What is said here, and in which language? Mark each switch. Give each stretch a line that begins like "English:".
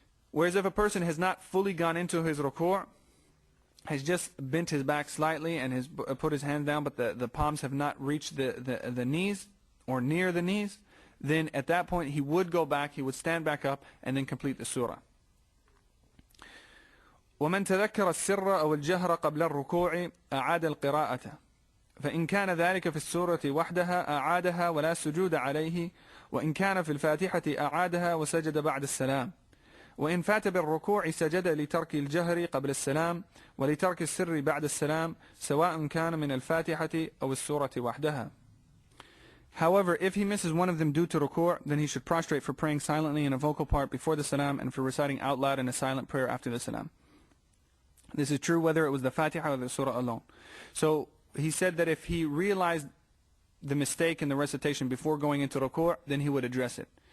English: Whereas if a person has not fully gone into his ruku', has just bent his back slightly and has put his hands down, but the palms have not reached the knees or near the knees, then at that point he would go back, he would stand back up and then complete the surah.
Arabic: ومن تذكر السر أو الجهر قبل الركوع أعاد القراءة فإن كان ذلك في السورة وحدها أعادها ولا سجود عليه وإن كان في الفاتحة أعادها وسجد بعد السلام وإن فات بالركوع سجد لترك الجهر قبل السلام ولترك السر بعد السلام سواء كان من الفاتحة أو السورة وحدها.
English: However, if he misses one of them due to ruku', then he should prostrate for praying silently in a vocal part before the salam and for reciting out loud in a silent prayer after the salam. This is true whether it was the Fatiha or the surah alone. So he said that if he realized the mistake in the recitation before going into ruku', then he would address it.